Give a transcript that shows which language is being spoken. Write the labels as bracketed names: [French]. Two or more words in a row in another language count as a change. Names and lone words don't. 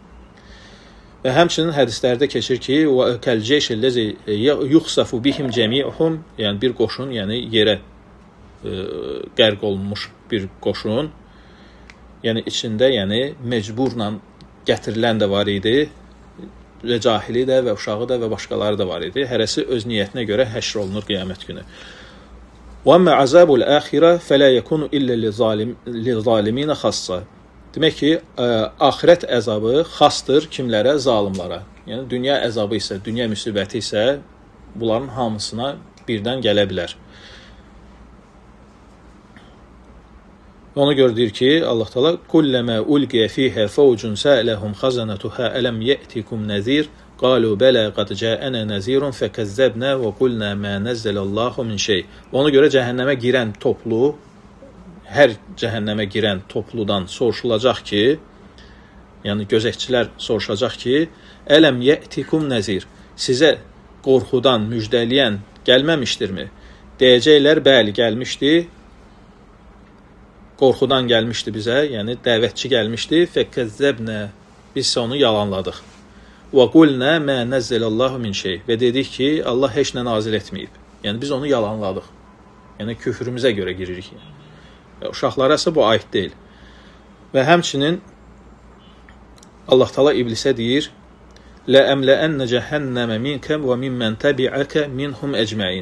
[Azerbaijani] Və həmçinin hədislərdə keçir ki, [Arabic] "وكالجيش الذي يخسف بهم جميعهم", [Azerbaijani] yəni bir qoşun, yəni yerə qərq olunmuş bir qoşun, yəni içində, yəni məcburla gətirilən də var idi, və cahili də və uşağı da və başqaları da var idi. Hərəsi öz niyyətinə görə həşr olunur qiyamət günü. [Arabic] وَأَمَّا عَذَابُ الْآخِرَةِ فَلَا يَكُونُ إِلَّا لِلظَّالِمِينَ خَاصَّةً. [Azerbaijani] Demək ki, axirət əzabı xasdır kimlərə? Zalimlara. Yəni dünya əzabı isə, dünya müsibəti isə bunların hamısına birdən gələ bilər. Ona görə deyir ki, Allah Taala [Arabic] "كلما ألقي فيها فوج سألهم خزنتها ألم يأتكم نذير قالوا بلى قد جاءنا نذير فكذبنا وقلنا ما نزل الله من شيء." [Azerbaijani] Ona görə cəhənnəmə girən toplu, hər cəhənnəmə girən topludan soruşulacaq ki, yəni gözətçilər soruşacaq ki, [Arabic] "ألم يأتكم نذير?" [Azerbaijani] Sizə qorxudan müjdələyən gəlməmişdirmi? Deyəcəklər, "Bəli, gəlmişdi." Qorxudan gəlmişdi bizə, yəni dəvətçi gəlmişdi. Fekazzabna, biz onu yalanladıq. [Arabic] وقلنا ما نزل الله من شيء. [Azerbaijani] Və dedik ki, Allah heç nə nazil etməyib. Yəni biz onu yalanladıq. Yəni küfrümüzə görə giririk. Uşaqlara isə bu aid deyil. Və həmçinin Allah Taala iblisə deyir: [Arabic] "لأملأن جهنم منك وممن تبعك منهم أجمعين."